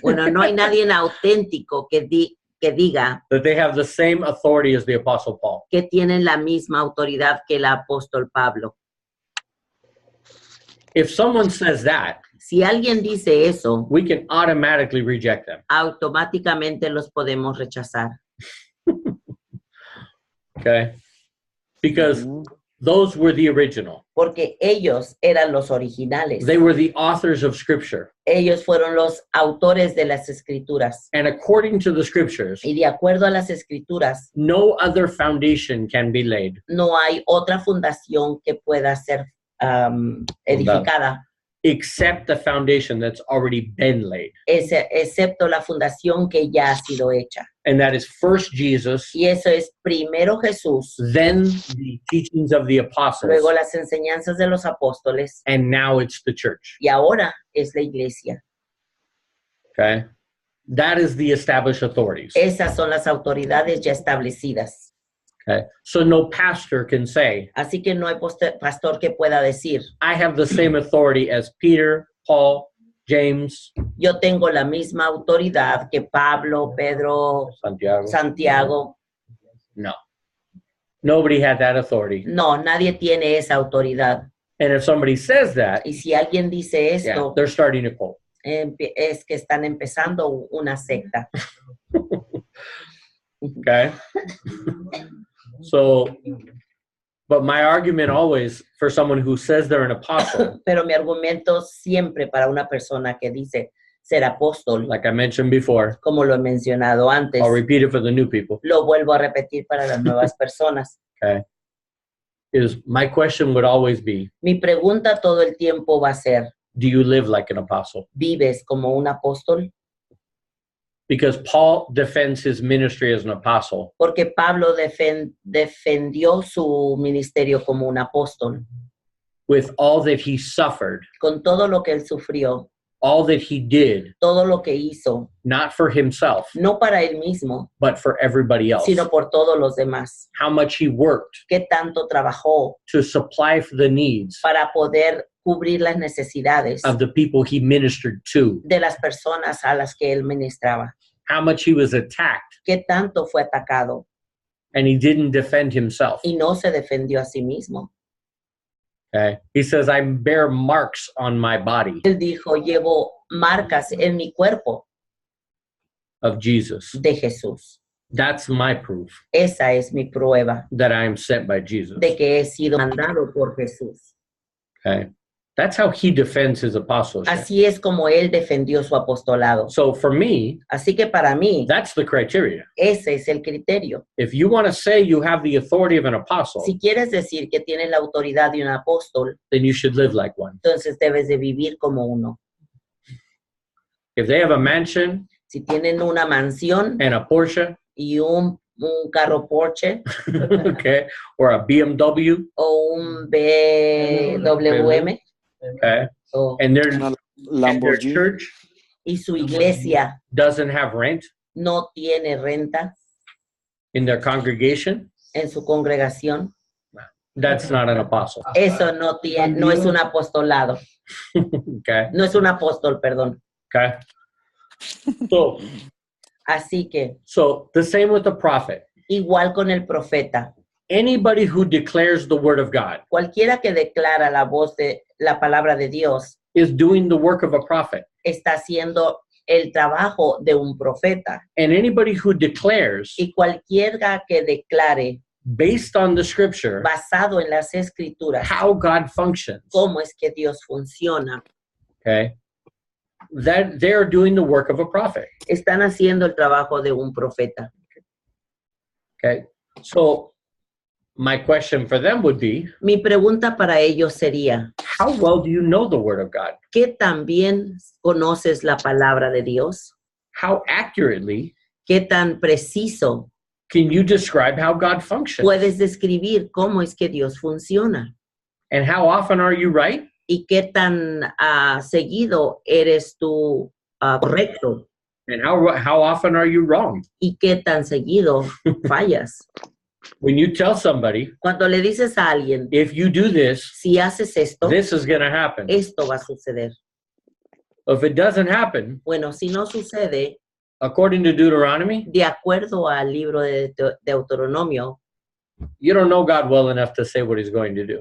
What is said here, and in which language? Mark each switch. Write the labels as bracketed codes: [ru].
[es] bueno, no hay nadie auténtico que diga [en] that they have the same authority as the Apostle Paul. [es] que tienen la misma autoridad que el apóstol Pablo. [en] If someone says that, [es] Si alguien dice eso, [en] we can automatically reject them. [es] automáticamente los podemos rechazar. [en] Okay? Because those were the original. [es] Porque ellos eran los originales. [en] They were the authors of Scripture. [es] Ellos fueron los autores de las escrituras. [en] And according to the Scriptures, [es] Y de acuerdo a las escrituras, [en] no other foundation can be laid [es] no hay otra fundación que pueda ser edificada, [en] except the foundation that's already been laid. [es] excepto la fundación que ya ha sido hecha. [en] And that is first Jesus, [es] Y eso es primero Jesús, [en] then the teachings of the apostles, [es] luego las enseñanzas de los apóstoles, [en] and now it's the church. [es] y ahora es la iglesia. [en] Okay? That is the established authorities. [es] Esas son las autoridades ya establecidas. [en] Okay? So no pastor can say, [es] Así que no hay pastor que pueda decir, [en] I have the same authority as Peter, Paul, James, [es] yo tengo la misma autoridad que Pablo, Pedro, Santiago. Santiago. [en] No. Nobody had that authority. [es] No, nadie tiene esa autoridad. [en] And if somebody says that, [es] Y si alguien dice [en] yeah, [es] esto, [en] they're starting a cult. [es] es que están empezando una secta. [en] Okay? So, but my argument always for someone who says they're an apostle, [es] Pero mi argumento siempre para una persona que dice ser apóstol, [en] like I mentioned before, [es] como lo he mencionado antes, [en] I'll repeat it for the new people, [es] lo vuelvo a repetir para las nuevas personas. [en] okay? Is my question would always be, [es] Mi pregunta todo el tiempo va a ser, [en] do you live like an apostle? [es] ¿vives como un apóstol? [en] Because Paul defends his ministry as an apostle [es] Porque Pablo defendió su ministerio como un apóstol, [en] with all that he suffered, [es] con todo lo que él sufrió, [en] all that he did, [es] todo lo que hizo, [en] not for himself, [es] no para él mismo, [en] but for everybody else. [es] sino por todos los demás. [en] How much he worked [es] Qué tanto trabajó [en] to supply for the needs [es] para poder cubrir las necesidades [en] of the people he ministered to. [es] de las personas a las que él ministraba. [en] How much he was attacked [es] Qué tanto fue atacado [en] and he didn't defend himself. [es] y no se defendió a sí mismo. [en] Okay. He says, I bear marks on my body [es] Él dijo, llevo marcas en mi cuerpo [en] of Jesus. [es] de Jesús. [en] That's my proof [es] Esa es mi prueba [en] that I am sent by Jesus. [es] de que he sido mandado por Jesús. [en] Okay. That's how he defends his apostleship. [es] Así es como él defendió su apostolado. [en] So for me, [es] Así que para mí, [en] that's the criteria. [es] ese es el criterio. [en] If you want to say you have the authority of an apostle, [es] Si quieres decir que tienes la autoridad de un apóstol, [en] then you should live like one. [es] entonces debes de vivir como uno. [en] If they have a mansion [es] Si tienen una mansión [en] and a Porsche, [es] y un carro Porsche [en] okay, or a BMW, [es] o un BWM [en] okay, [es] o- [en] and [es] Una [en] their [es] Lamborghini. [en] church [es] y su iglesia [en] doesn't have rent [es] no tiene renta [en] in their congregation, [es] en su congregación, [en] that's not an apostle. [es] eso no tiene, no es un apostolado, [en] Okay, [es] no es un apóstol, perdón. [en] okay. So, [es] Así que [en] so the same with the prophet. [es] igual con el profeta, [en] Anybody who declares the word of God [es] cualquiera que declara la voz de la palabra de Dios [en] is doing the work of a prophet. [es] está haciendo el trabajo de un profeta. [en] And anybody who declares [es] Y cualquiera que declare [en] based on the scripture [es] basado en las escrituras [en] how God functions, [es] cómo es que Dios funciona, [en] okay, that they're doing the work of a prophet. [es] están haciendo el trabajo de un profeta. [en] Okay, so my question for them would be, [es] Mi pregunta para ellos sería, [en] how well do you know the word of God? [es] ¿qué tan bien conoces la palabra de Dios? [en] How accurately [es] ¿Qué tan preciso [en] can you describe how God functions? [es] puedes describir cómo es que Dios funciona? [en] And how often are you right? [es] ¿Y qué tan seguido eres tú correcto? [en] And how often are you wrong? [es] ¿Y qué tan seguido fallas? [en] When you tell somebody, [es] Cuando le dices a alguien, [en] if you do this, [es] si haces esto, [en] this is going to happen. [es] esto va a suceder. [en] If it doesn't happen, [es] Bueno, si no sucede, [en] according to Deuteronomy, [es] de acuerdo al libro de Deuteronomio, [en] you don't know God well enough to say what he's going to do.